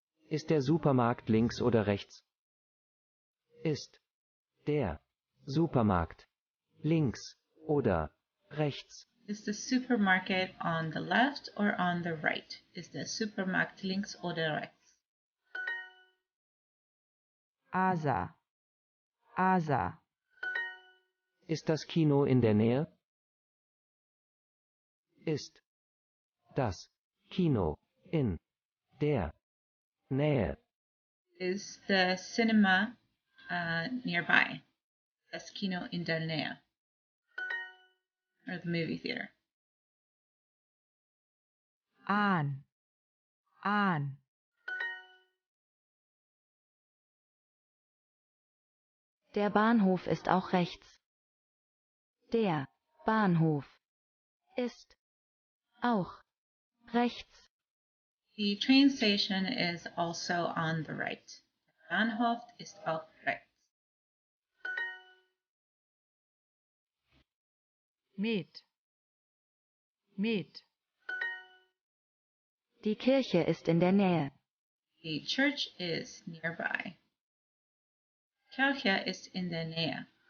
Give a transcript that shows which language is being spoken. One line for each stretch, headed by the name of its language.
German: Ist der Supermarkt links oder rechts? Ist der Supermarkt links oder rechts?
English: Is the supermarket on the left or on the right? Is the
German: Supermarkt links oder rechts? Asa. Ist das Kino in der Nähe? Ist das Kino in der Nähe?
English: Is the cinema nearby.
German: Das Kino in der Nähe.
English: Or the movie theater.
German: An. An. Der Bahnhof ist auch rechts. Der Bahnhof ist auch rechts.
English: The train station is also on the right.
German: Der Bahnhof ist auch rechts. Mit. Mit. Die Kirche ist in der Nähe.
English: The church is nearby.
German: Kirche ist in der Nähe.